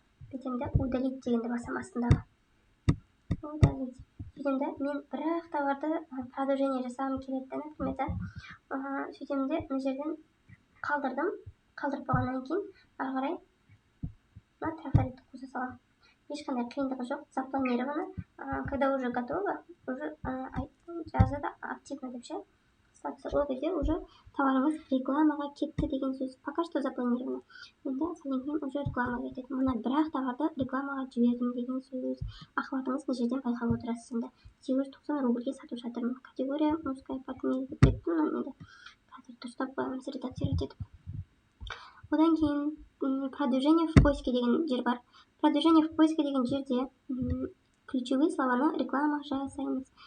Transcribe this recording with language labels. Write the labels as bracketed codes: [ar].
[kk] Бүйтемде удалить дегенді басам астындағы. Удалить. Сөйтемде мен бірақ товарды продолжение жасағым келеді, [ru] например, [kk] сөйтемде мына жерден қалдырдым. Қалдырып болғаннан кейін ары қарай трафаретті қоса саламын. Ешқандай қиындығы жоқ. Запланировано. [ru] Когда уже готово, уже [kk] жазады активно деп ше. Ол кезде уже товарыңыз рекламаға кетті деген сөз. [ru] Пока что запланировано. [kk] Енді содан кейін уже рекламаға кетеді. Мына бірақ товарды рекламаға жібердім деген сөз. Охватыңыз мына жерден байқап отырасыз. Енді 790 рубльге сатып жатырмын. Категория мужская парфюмерия деп кеттім. Енді қазір дұрыстап қоямыз, редактировать етіп. Одан кейін продвижение в поиске деген жер бар. Продвижение в поиске деген жерде ключевые слованы реклама жасаймыз.